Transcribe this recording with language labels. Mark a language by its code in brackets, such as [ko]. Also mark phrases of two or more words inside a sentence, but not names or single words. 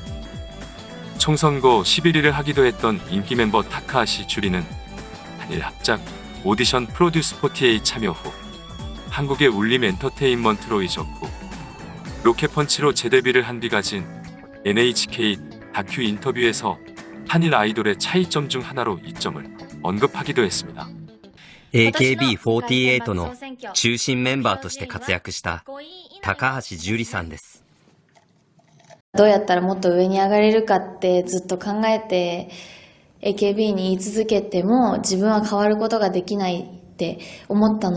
[ko] 총선거 11위를 하기도 했던 인기 멤버 타카하시 주리는 한일 합작 오디션 프로듀스 48 참여 후 한국의 울림 엔터테인먼트로 이적 후 로켓펀치로 재데뷔를 한 뒤 가진 NHK 다큐 인터뷰에서 한일 아이돌의 차이점 중 하나로 이 점을 언급하기도 했습니다. [ja] AKB48 の中心メンバーとして活躍した高橋樹里さんです。どうやったらもっと上に上がれるかってずっと考えて AKB に言い続けても自分は変わることができないって思った